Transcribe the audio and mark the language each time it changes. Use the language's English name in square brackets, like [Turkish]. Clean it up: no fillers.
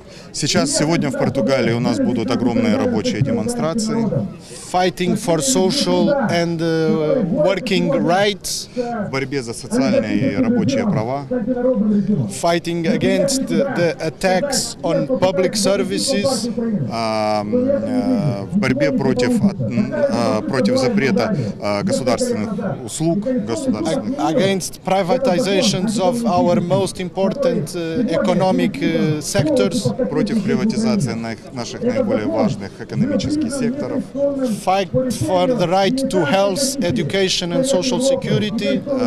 [Russian] Сегодня в Португалии у нас будут огромные рабочие демонстрации. [English] Fighting for social and working rights. [Russian] В борьбе за социальные и рабочие права. [English] Fighting against the attacks on public services. [Russian] В борьбе против запрета государственных услуг, [English] Against privatizations of our most important economic sectors. [Russian] Против приватизации наших наиболее важных экономических секторов. [English] Fight for the right to health, education and social security.